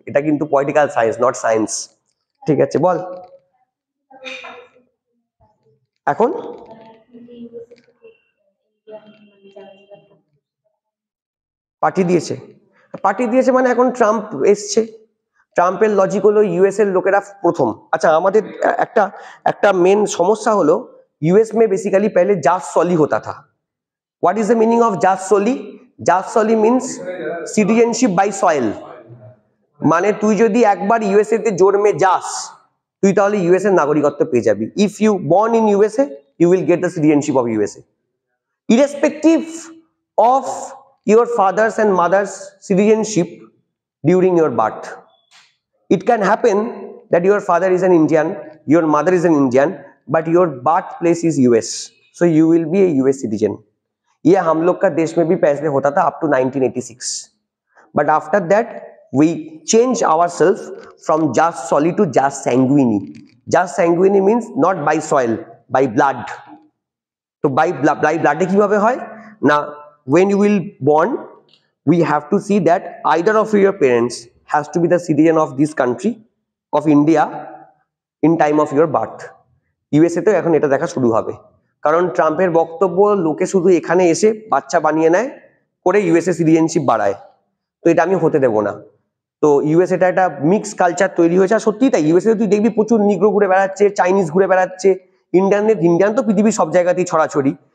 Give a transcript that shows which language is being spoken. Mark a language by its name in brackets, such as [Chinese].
[Bangla] এটা কিন্তু political science, not science. ঠিক আছে, বল এখন পার্টি দিয়েছে মানে এখন ট্রাম্প এসছে. ট্রাম্পের লজিক হলো ইউএস এর লোকেরা প্রথম. আচ্ছা, আমাদের একটা মেন সমস্যা হলো [Hindi] यूएस में बेसिकली पहले जास सोली होता था. [English] What is the meaning of jus soli? Jus soli means citizenship by soil. [Bangla] মানে তুই যদি একবার ইউএসএ তে জন্মে যাস, তুই তাহলে ইউএস এর নাগরিকত্ব পেয়ে যাবি. [English] If you born in USA, you will get the citizenship of USA, irrespective of your father's and mother's citizenship during your birth. It can happen that your father is an Indian, your mother is an Indian, but your birthplace is US, so you will be a US citizen. [Hindi] ये हम लोग का देश में भी पहले होता था [English] up to 1986, but after that we change ourselves from jus soli to jus sanguini. Jus sanguini means not by soil, by blood. So by blood [Bangla] এ কিভাবে হয় না, [English] when you will born, we have to see that either of your parents has to be the citizen of this country of India in time of your birth. [Bangla] USA তো এখন এটা দেখা শুরু হবে, কারণ ট্রাম্পের বক্তব্য লোকে শুধু এখানে এসে বাচ্চা বানিয়ে নেয় করে ইউএসএ সিটিজেনশিপ বাড়ায়. তো এটা আমি হতে দেবো না. তো ইউএসএ টা একটা মিক্স কালচার তৈরি হয়েছে. আর সত্যি তাই, ইউএসএ তুই দেখবি প্রচুর নিগ্রো ঘুরে বেড়াচ্ছে, চাইনিজ ঘুরে বেড়াচ্ছে, ইন্ডিয়ান তো পৃথিবীর সব জায়গাতেই ছড়াছড়ি.